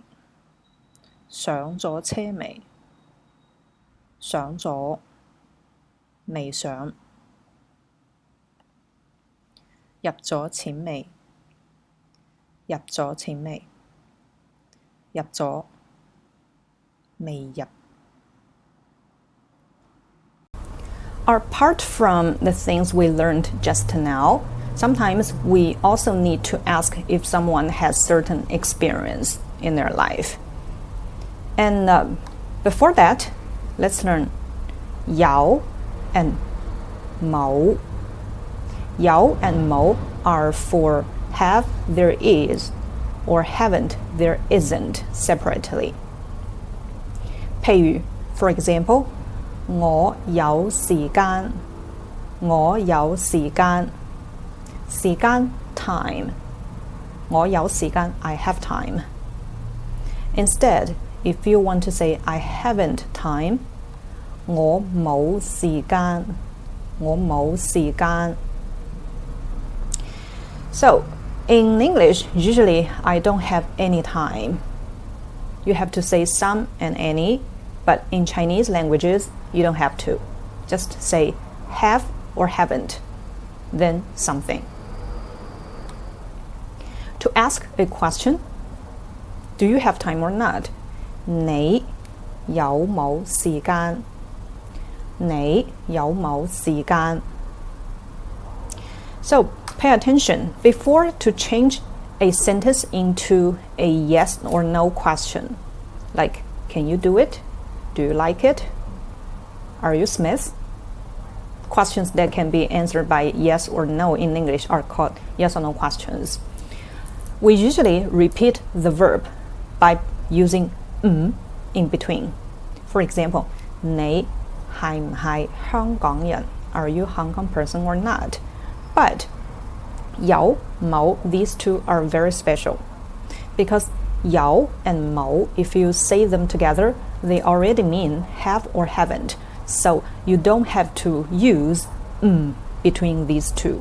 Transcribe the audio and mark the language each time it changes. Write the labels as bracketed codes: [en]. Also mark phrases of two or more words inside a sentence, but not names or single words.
[yue] 上咗車未？上咗未上？入咗錢未？入咗錢未？入咗未入 [en] ？Apart from the things we learned just now, sometimes we also need to ask if someone has certain experience in their life. And before that, let's learn 有 and 冇. 有 and 冇 are for have, there is, or haven't, there isn't separately. 譬如 for example, [yue] 我有時間我有時間時間 time 我有時間 [en] I have time. Instead, if you want to say I haven't time, [yue] 我冇時間我冇時間 [en] So, in English, usually I don't have any time. You have to say some and any, but in Chinese languages, you don't have to. Just say have or haven't, then something. To ask a question, do you have time or not? [yue] 你有冇時間你有冇時間 [en] So, pay attention. Before to change a sentence into a yes or no question, like, can you do it? Do you like it? Are you Smith? Questions that can be answered by yes or no in English are called yes or no questions. We usually repeat the verb by using in between. For example, [yue] 你係唔係香港人? [en] Are you a Hong Kong person or not? But 有冇 these two are very special because 有 and 冇 if you say them together they already mean have or haven't, so you don't have to use between these two.